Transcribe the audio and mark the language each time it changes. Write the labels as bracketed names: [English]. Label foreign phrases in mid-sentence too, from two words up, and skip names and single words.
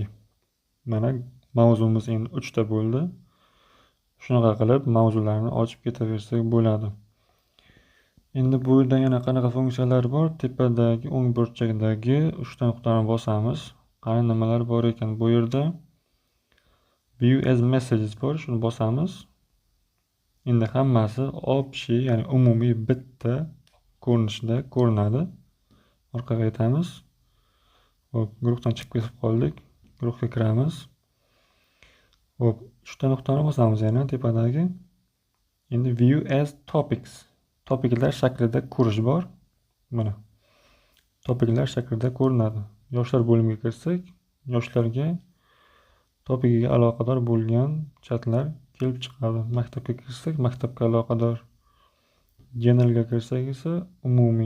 [Uzbek] Mana mavzumiz endi 3 ta bo'ldi. Shunaqa qilib mavzularni ochib ketaversak bo'ladi. Endi bu yerda yana qanaqa funksiyalar bor? Tepadagi o'ng burchakdagi 3 ta nuqtani bosamiz. Qani nimalar bor ekan bu yerda? [English] View as messages [Uzbek] bor, shuni bosamiz. Endi hammasi общий, ya'ni umumiy bitta ko'rinishda ko'rinadi. Orqaga qaytamiz. Guruhdan chiqib ketib qoldik. Guruhga kiramiz. 3 ta nuqtani bosamiz yana tepadagi. [English] Endi view as topics. [Uzbek] Topiklar shaklida ko'rish bor. Mana. Topiklar shaklida ko'rinadi. Yoshlar bo'limiga kirsak, yoshlarga topikiga aloqador bo'lgan chatlar kelib chiqadi. Maktabga kirsak, maktabga aloqador. Generalga kirsak esa umumiy.